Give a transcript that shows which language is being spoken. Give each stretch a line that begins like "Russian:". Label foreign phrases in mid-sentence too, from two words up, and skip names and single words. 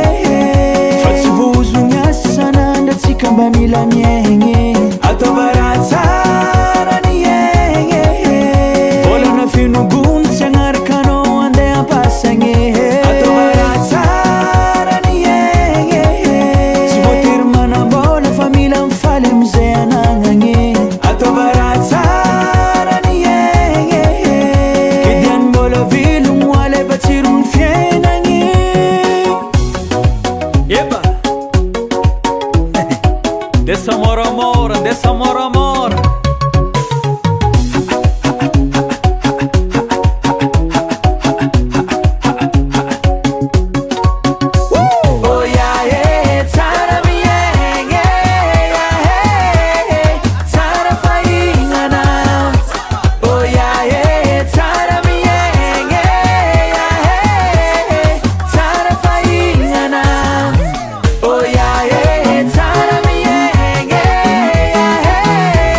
Malagasy: fa tsy vozony asanandra atsika mba mila miegny ataova raha tsara ny egny volana finogony tsy agnarakanao andeha ampasagny ataova raha tsara ny egny tsy voatery manambola fa mila mifaly amizay anagnagny ataova raha tsara ny egny kidiany mbola vilogno aleva tsirony fiainagny Eba dessa moramora, dessa moramora.
English: Oh yeah, yeah,
Malagasy: tsara miegny tsara fahignana
English: oh yeah, yeah,
Malagasy: tsara miegny tsara fahignana
English: oh yeah, yeah,
Malagasy: tsara miegny